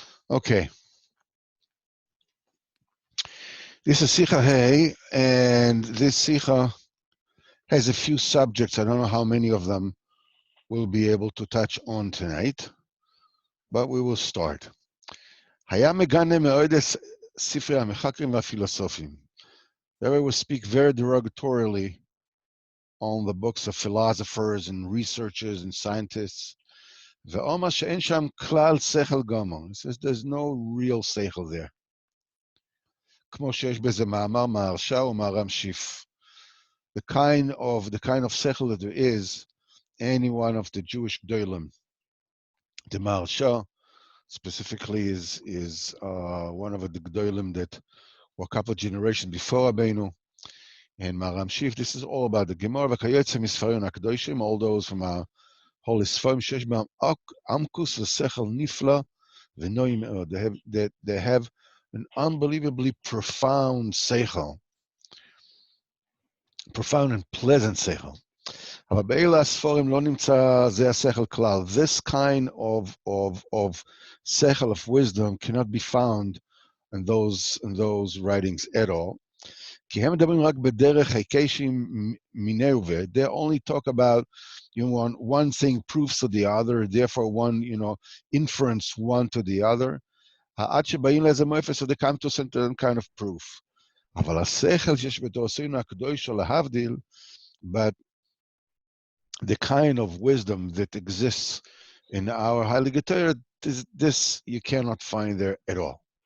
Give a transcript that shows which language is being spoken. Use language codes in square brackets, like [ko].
[en] Okay. This is Sicha Hey, and this Sicha has a few subjects. I don't know how many of them we'll be able to touch on tonight, but we will start. [he] היה מגנה מאוד את ספרי המחקרים והפילוסופים. [en] There we will speak very derogatorily on the books of philosophers and researchers and scientists. [he] ואומר שאין שם כלל שכל גמור. [en] He says there's no real שכל there. [he] כמו שיש בזה מאמר מהרש"א ומהר"ם שיף. [en] The kind of sechel that there is, any one of the Jewish gedolim, the Maharsha specifically is one of the gedolim that were a couple of generations before Rabbeinu, and Maharam Shif. This is all about the Gemara [he] v'kayotze misfarim hakadoshim, [en] all those from our holy Sfarim [he] shesh b'am amkus v'sechel nifla v'noim me'od. [en] They have an unbelievably profound sechel, profound and pleasant sechel. [he] אבל באלה הספורים לא נמצא זה השכל כלל. [en] This kind of sechel of wisdom cannot be found in those writings at all. [he] כי הם מדברים רק בדרך היקשים מיניה וביה. [en] They only talk about, one thing proves to the other, therefore one, inference one to the other. [he] עד שבאים לאיזה מאפס, [en] so they come to some kind of proof. [he] אבל השכל שיש בתורתנו הקדוש להבדיל, [en] but the kind of wisdom that exists in our Heilige Torah, this you cannot find there at all.